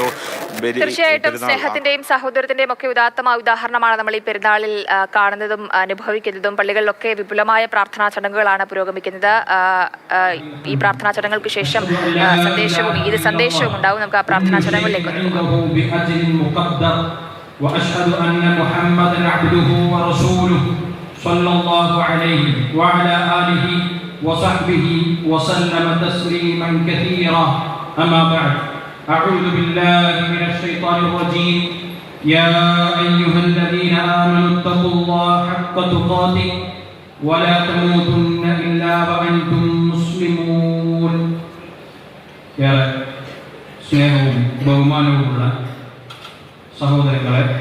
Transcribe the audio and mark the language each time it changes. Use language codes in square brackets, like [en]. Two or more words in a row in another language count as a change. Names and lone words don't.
[ml] തീർച്ചയായിട്ടും സ്നേഹത്തിന്റെയും സഹോദരത്തിന്റെയും ഒക്കെ ഉദാത്തമായ ഉദാഹരണമാണ് നമ്മൾ ഈ പെരുന്നാളിൽ കാണുന്നതും അനുഭവിക്കുന്നതും. പള്ളികളിലൊക്കെ വിപുലമായ പ്രാർത്ഥനാ ചടങ്ങുകളാണ് പുരോഗമിക്കുന്നത്. ഈ പ്രാർത്ഥനാ ചടങ്ങുകൾക്ക് ശേഷം ഈദ് സന്ദേശവും ഉണ്ടാവും. നമുക്ക് ആ പ്രാർത്ഥനാ ചടങ്ങുകളിലേക്ക് [ar] أعوذ بالله من الشيطان الرجيم يا أيها الذين آمنوا اتقوا الله حق تقاته ولا تموتن إلا وأنتم مسلمون. [ml] സ്നേഹവും ബഹുമാനവുമുള്ള സഹോദരങ്ങളെ,